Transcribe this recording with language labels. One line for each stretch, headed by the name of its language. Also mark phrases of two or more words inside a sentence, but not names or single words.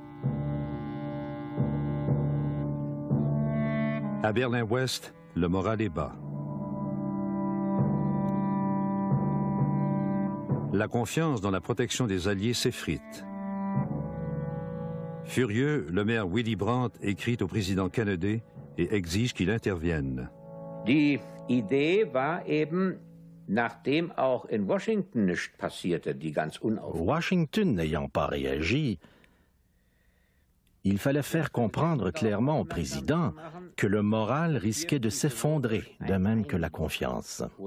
French: À Berlin-Ouest, le moral est bas. La confiance dans la protection des Alliés s'effrite. Furieux, le maire Willy Brandt écrit au président Kennedy et exige qu'il intervienne.
German: Die Idee war eben, nachdem auch in Washington nichts passierte, die ganz
French: Washington n'ayant pas réagi, il fallait faire comprendre clairement au président que le moral risquait de s'effondrer, de même que la confiance.